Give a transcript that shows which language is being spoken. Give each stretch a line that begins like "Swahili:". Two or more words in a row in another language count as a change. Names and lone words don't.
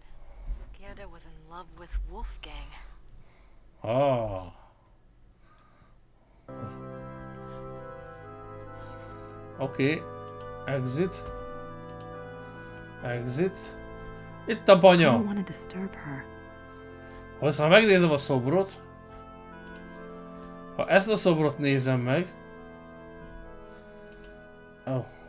English: Gerda was in love with Wolfgang.
Hungarian: Ah. Oké.
English: Exit. Exit.
Hungarian: Itt a banya.
English: I don't want to disturb her.
Hungarian: Ha aztán megnézem a szobrot. Ha ezt a szobrot nézem meg. Oh.